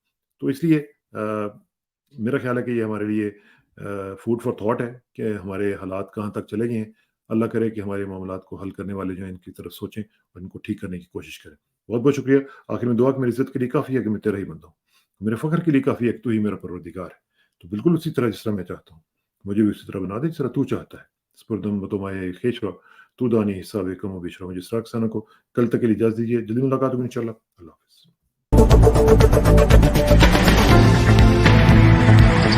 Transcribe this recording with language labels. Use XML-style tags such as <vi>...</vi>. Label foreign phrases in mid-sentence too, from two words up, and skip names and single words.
<ur>تو اس لیے میرا خیال ہے کہ یہ ہمارے لیے</ur> <en>food for thought</en> <ur>ہے کہ ہمارے حالات کہاں تک چلے گئے ہیں. اللہ کرے کہ ہمارے معاملات کو حل کرنے والے جو ہیں ان کی طرف سوچیں اور ان کو ٹھیک کرنے کی کوشش کریں. بہت بہت شکریہ. آخر میں دعا کہ میری عزت کے لیے کافی ہے کہ میں تیرا ہی بندہ ہوں, میرے فخر کے لیے کافی ہے کہ تو ہی میرا پروردگار ہے. تو بالکل اسی طرح جس طرح میں چاہتا ہوں مجھے بھی اسی طرح بنا دے جس طرح تو چاہتا ہے.</ur> <fa>سپردم بتمائے خیش را تو دانی حساب کم و بیش را.</fa> <ur>مجھے اسراق ثانہ کو کل تک کے لیے اجازت دیجیے. جلدی ملاقات ہوگی انشاءاللہ. اللہ حافظ.</ur>